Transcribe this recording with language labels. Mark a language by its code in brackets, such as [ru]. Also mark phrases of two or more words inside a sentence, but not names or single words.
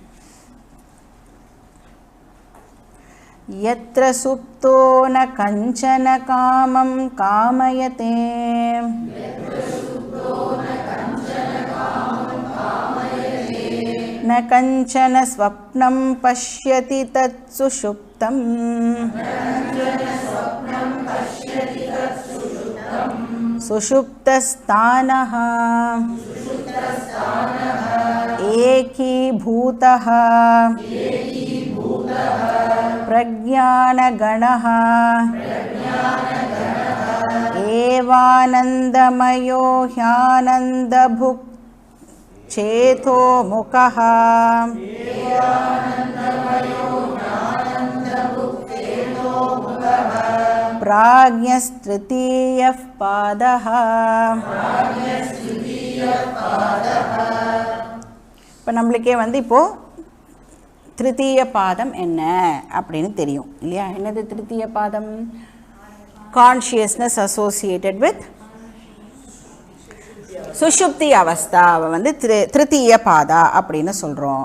[sa] यत्र सुप्तो न कञ्चन कामं कामयते न कञ्चन स्वप्नं पश्यति तत् सुषुप्तम् सुषुप्तस्थानः एकीभूतः प्रज्ञानगणः एवानन्दमयो ह्यानन्दभुक् चेतोमुखः प्राज्ञस्तृतीयः पादः. [ta] இப்போ நம்மளுக்கே வந்து இப்போது திருத்தீய பாதம் என்ன அப்படின்னு தெரியும் இல்லையா? என்னது திருத்தீய பாதம்? [en] consciousness associated with [ta] சுஷுப்தி அவஸ்தாவை வந்து திருத்தீய பாதா அப்படின்னு சொல்கிறோம்.